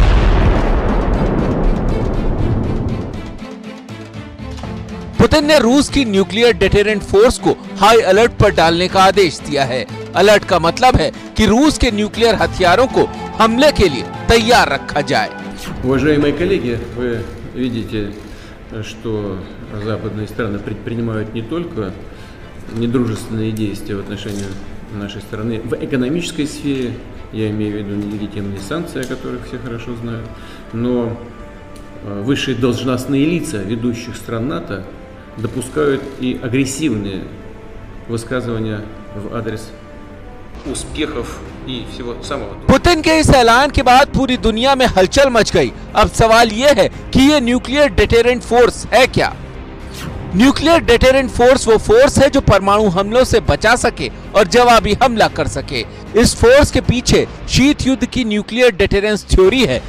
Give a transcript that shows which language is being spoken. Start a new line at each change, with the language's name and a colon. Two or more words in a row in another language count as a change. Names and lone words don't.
Hindi: पुतिन ने रूस की
English: nuclear deterrent force
Hindi: को
English: high alert
Hindi: पर डालने का आदेश दिया है। अलर्ट का मतलब है कि रूस के न्यूक्लियर हथियारों को हमले के लिए तैयार रखा जाए।
Russian: Уважаемые коллеги, вы видите, что западные страны предпринимают не только недружественные действия в отношении нашей страны в экономической сфере, я имею в виду нелегитимные санкции, о которых все хорошо знают, но высшие должностные лица ведущих стран НАТО допускают и агрессивные высказывания в адрес успехов и всего самого।
Hindi: पुतिन के इस ऐलान के बाद पूरी दुनिया में हलचल मच गई। अब सवाल यह है कि ये
English: nuclear deterrent force
Hindi: है क्या?
English: nuclear deterrent force
Hindi: वो फोर्स है जो परमाणु हमलों से बचा सके और जवाबी हमला कर सके। इस फोर्स के पीछे शीत युद्ध की
English: nuclear deterrence theory
Hindi: है।